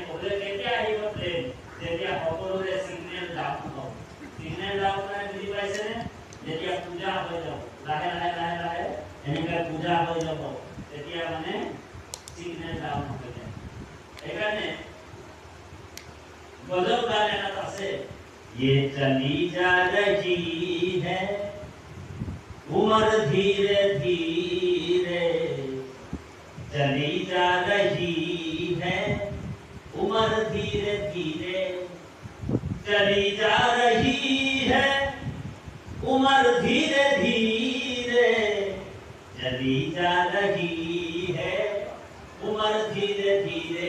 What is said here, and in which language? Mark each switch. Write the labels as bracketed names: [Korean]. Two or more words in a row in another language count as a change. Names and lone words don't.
[Assamese] বোলে কেতিয়া আহিব ট্ৰেইন? যেতিয়া সকলোৰে [English] signal down [Assamese] হ'ব। [English] signal down [Assamese] মানে বুজি পাইছেনে? যেতিয়া পূজা হৈ যাব, লাহে লাহে লাহে লাহে এনেকৈ পূজা হৈ যাব, তেতিয়া মানে [English] signal down [Assamese] হৈ যায়। সেইকাৰণে গজল গান এটাত আছে, [Hindi] ये चली जा रही है उम्र धीरे धीरे, चली जा रही है उम्र धीरे धीरे, चली जा रही है उम्र धीरे धीरे, चली जा रही है उम्र धीरे धीरे।